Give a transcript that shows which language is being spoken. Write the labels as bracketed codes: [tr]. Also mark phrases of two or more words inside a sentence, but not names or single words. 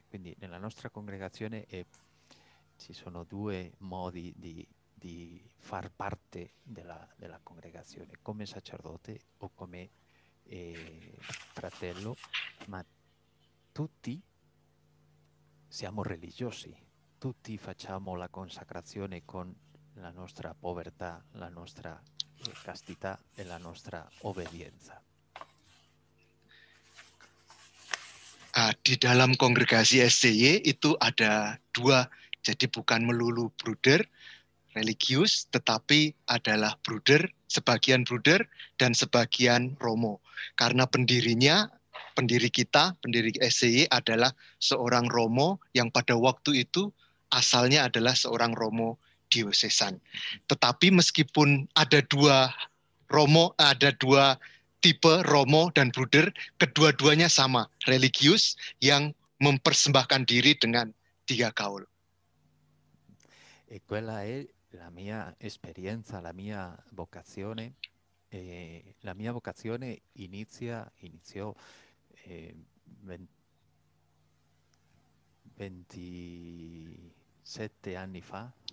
[it] Quindi nella nostra congregazione ci sono 2 modi di far parte della congregazione, come sacerdote o come fratello, ma tutti siamo religiosi, tutti facciamo la consacrazione con la nostra povertà, la nostra castità e la nostra obbedienza. [id] Di dalam kongregasi SCY itu ada 2, jadi bukan melulu bruder, religius, tetapi adalah bruder, sebagian bruder dan sebagian romo. Karena pendiri SCY adalah seorang romo yang pada waktu itu asalnya adalah seorang romo diosesan. Tetapi meskipun ada 2 tipe romo dan bruder, kedua-duanya sama, religius yang mempersembahkan diri dengan 3 kaul. [it] E quella è la mia esperienza, la mia vocazione. La mia vocazione iniziò 27 anni fa.